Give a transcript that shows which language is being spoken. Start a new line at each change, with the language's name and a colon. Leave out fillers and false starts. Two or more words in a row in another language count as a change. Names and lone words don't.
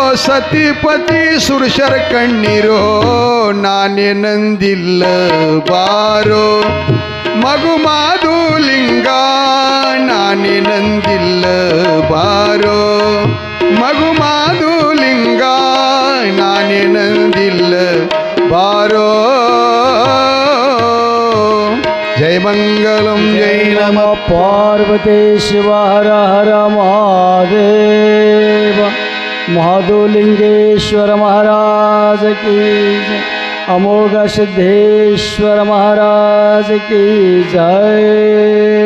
Kannada: ಸತಿಪತಿ ಸುರಶರ ಕಣ್ಣೀರೋ ನಾನೇನಂದಿಲ್ಲ ಬಾರೋ ಮಗು ಮಾಧುಲಿಂಗ ನಾನೇನಂದಿಲ್ಲ ಬಾರೋ ಮಗು ಮಾಧುಲಿಂಗ ನಾನೇನಂದಿಲ್ಲ ಬಾರೋ ಜಯ ಮಂಗಲಂ ಜೈ ನಮ ಪಾರ್ವತಿ ಶಿವ ಹರ ಹರ ಮಹಾದೇವ
Hindi: महादुलिंगेश्वर महाराज की जय अमोघ सिद्धेश्वर महाराज की जय।